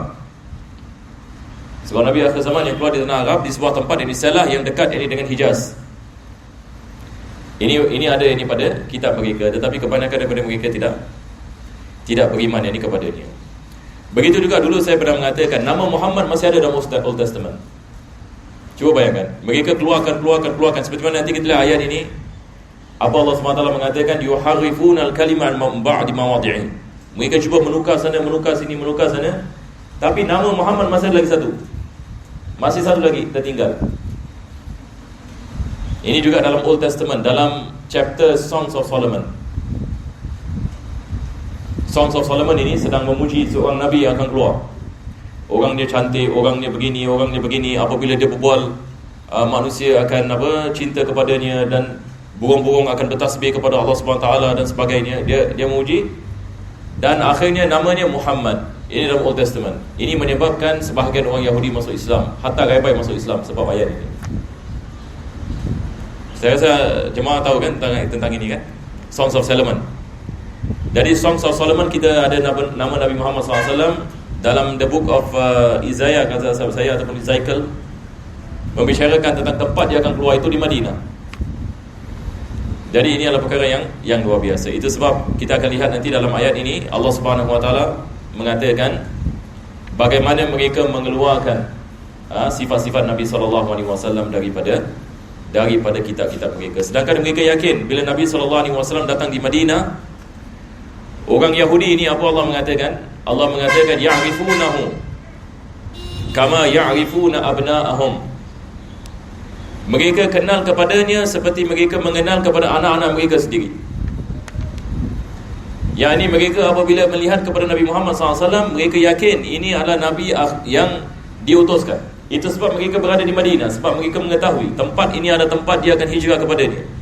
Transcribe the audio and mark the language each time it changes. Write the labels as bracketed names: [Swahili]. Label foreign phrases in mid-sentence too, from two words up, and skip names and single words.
[Malay] Seorang Nabi akhir zaman yang keluar di tanah Arab, di sebuah tempat ini Salah yang dekat ini dengan Hijaz. Ini ada ini pada kitab mereka, tetapi kebanyakan daripada mereka tidak beriman ini kepadanya. Begitu juga dulu saya pernah mengatakan nama Muhammad masih ada dalam [English] Old Testament. [Malay] Cuba bayangkan, mereka keluarkan seperti mana nanti kita lihat ayat ini. Apa Allah SWT mengatakan [Arabic] يحرفون الكلم عن بعد مواضعه. [Malay] Mereka cuba menukar sana, menukar sini, menukar sana, tapi nama Muhammad masih ada lagi satu. Masih satu lagi tertinggal. Ini juga dalam [English] Old Testament, [Malay] dalam chapter Songs of Solomon. Songs of Solomon ini sedang memuji seorang Nabi yang akan keluar. Orang dia cantik, orang dia begini, apabila dia berbual, manusia akan cinta kepadanya, dan burung-burung akan bertasbih kepada Allah SWT dan sebagainya. Dia memuji, dan akhirnya namanya Muhammad. Ini dalam [English] Old Testament. [Malay] Ini menyebabkan sebahagian orang Yahudi masuk Islam, hatta Rabai masuk Islam sebab ayat ini. Saya rasa jemaah tahu kan tentang ini kan, Songs of Solomon. Dari Songs of Solomon kita ada nama Nabi Muhammad SAW dalam the book of Isaiah, kata saya, ataupun Ezekiel, membicarakan tentang tempat dia akan keluar itu di Madinah. Jadi ini adalah perkara yang luar biasa. Itu sebab kita akan lihat nanti dalam ayat ini Allah [Arabic] سبحانه وتعالى [Malay] mengatakan bagaimana mereka mengeluarkan sifat-sifat Nabi SAW daripada kitab-kitab mereka. Sedangkan mereka yakin bila Nabi SAW datang di Madinah, orang Yahudi ini apa Allah mengatakan? Allah mengatakan [Arabic] يعرفونه كما يعرفون أبناءهم. [Malay] Mereka kenal kepadanya seperti mereka mengenal kepada anak-anak mereka sendiri. Yang ini mereka apabila melihat kepada Nabi Muhammad SAW, mereka yakin ini adalah Nabi yang diutuskan. Itu sebab mereka berada di Madinah, sebab mereka mengetahui tempat ini ada tempat dia akan hijrah kepada dia.